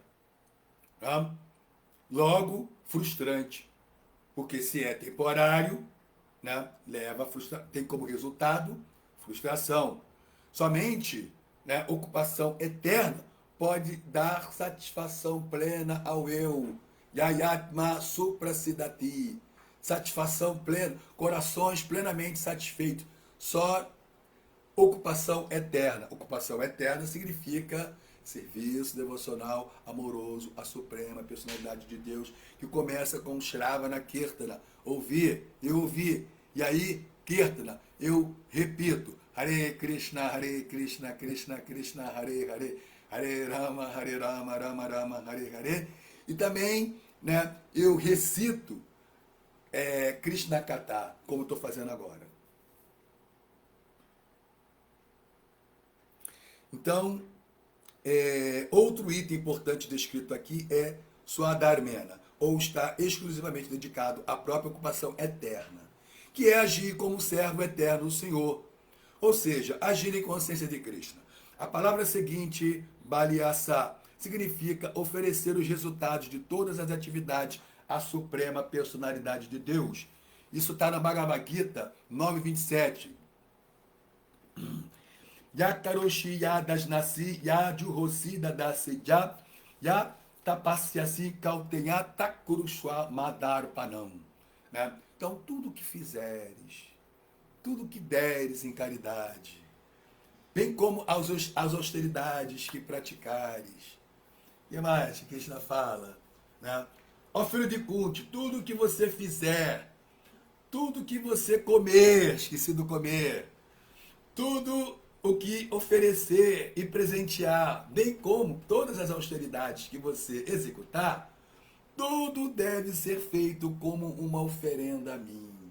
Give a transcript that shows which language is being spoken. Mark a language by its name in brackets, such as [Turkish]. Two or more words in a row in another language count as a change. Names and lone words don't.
[Portuguese] Tá? Logo, frustrante. Porque se é temporário, né, tem como resultado frustração. Somente, né, ocupação eterna pode dar satisfação plena ao eu. [Sanskrit] Yayatma suprasidati. [Portuguese] Satisfação plena, corações plenamente satisfeitos. Só ocupação eterna. Ocupação eterna significa serviço devocional amoroso à Suprema Personalidade de Deus, que começa com [Sanskrit] Shravana Kirtana. [Portuguese] Ouvir, eu ouvi. E aí, Kirtana, eu repito. [Sanskrit] Hare Krishna, Krishna Krishna, Hare Hare. Hare Rama, Rama Rama, Hare Hare. [Portuguese] E também, né, eu recito [Sanskrit] Krishna Katha, [Portuguese] como estou fazendo agora. Então, outro item importante descrito aqui é Swadharmena, ou está exclusivamente dedicado à própria ocupação eterna, que é agir como servo eterno do Senhor, ou seja, agir em consciência de Krishna. A palavra seguinte, Baliasa, significa oferecer os resultados de todas as atividades à Suprema Personalidade de Deus. Isso está na Bhagavad Gita 9.27. [Sanskrit] Ya karoshi ya dasnasi ya juhosi dadase ya tapasyasi kautenha takurushwa madarpanam. [Portuguese] Né? Então, tudo que fizeres, tudo que deres em caridade, bem como as austeridades que praticares. E mais, Krishna fala, né? Ó filho de Kunti, tudo que você fizer, tudo que você comer, esqueci do comer, tudo o que oferecer e presentear, bem como todas as austeridades que você executar, tudo deve ser feito como uma oferenda a mim.